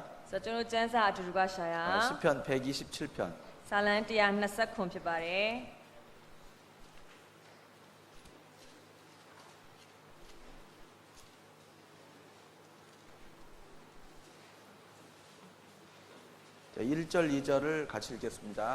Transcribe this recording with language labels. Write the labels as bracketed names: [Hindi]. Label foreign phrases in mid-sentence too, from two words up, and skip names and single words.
[Burmese] ဆိုတော့ကျွန်တော်ကျမ်းစာအတူတူကရှာရ [Korean] 시편 127편. [Burmese] စာလံ120ခွန်ဖြစ်ပါတယ် [Korean] 자, 1절, 2절을 같이 읽겠습니다.